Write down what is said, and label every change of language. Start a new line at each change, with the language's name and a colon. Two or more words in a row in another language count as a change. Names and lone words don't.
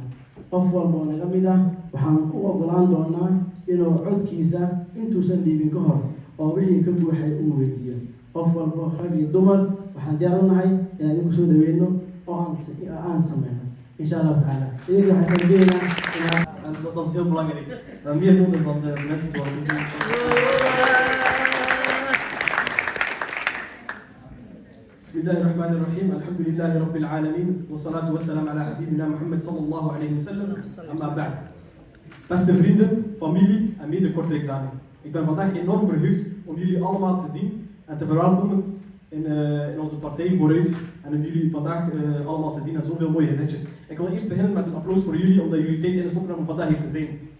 Somali: qof walba oo naga mid ah waxaan u ogolaan doonaa inuu codkiisa intuusan dhiibin ka hor oo wixii ka buuxay uu weydiiyo. qof walba rag iyo dumar waxaan diyaar u nahay inaan idinku soo dhaweyno oo aan sameyno
Arabic: إن شاء الله تعالى.
Somali: idinka waxaan rajeynayaa inaad
Dutch: dat is heel belangrijk. Meer nodig van de mensen zoals u.
Arabic: بسم الله الرحمن الرحيم. الحمد لله رب العالمين والصلاة والسلام على حبيبنا محمد صلى الله عليه وسلم. أما بعد.
Dutch: Beste vrienden, familie en mede-Kortelijksamen. Ik ben vandaag enorm verheugd om jullie allemaal te zien en te verwelkomen in onze partij Vooruit. En om jullie vandaag allemaal te zien en zoveel mooie gezichtjes. Ik wil eerst beginnen met een applaus voor jullie, omdat jullie tijd ingestoken hebben om vandaag hier te zijn.